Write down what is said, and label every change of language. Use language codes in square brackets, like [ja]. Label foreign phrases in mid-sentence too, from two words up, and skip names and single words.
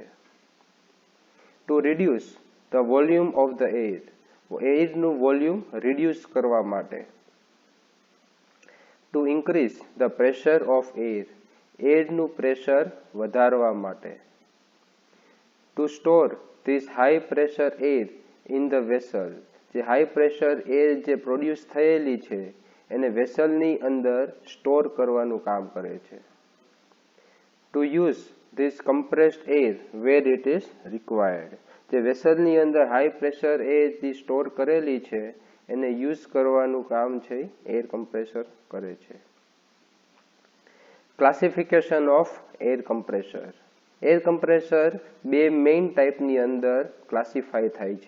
[en] to reduce the volume of the air, [gu] એરનું વોલ્યુમ રિડ્યુસ કરવા માટે. [en] to increase the pressure of air, [gu] એરનું પ્રેશર વધારવા માટે. [en] to store this high pressure air in the vessel, [gu] જે [en] high pressure air [gu] જે પ્રોડ્યુસ થયેલી છે એને વેસલની અંદર સ્ટોર કરવાનું કામ કરે છે. [en] to use this compressed air where it is required, [gu] જે વેસલની અંદર [en] high pressure air [gu] જે સ્ટોર કરેલી છે એને યુઝ કરવાનું કામ છે [en] air compressor [gu] કરે છે. [en] classification of air compressor. air compressor [gu] 2 મેઇન ટાઈપની અંદર ક્લાસિફાય થાય છે.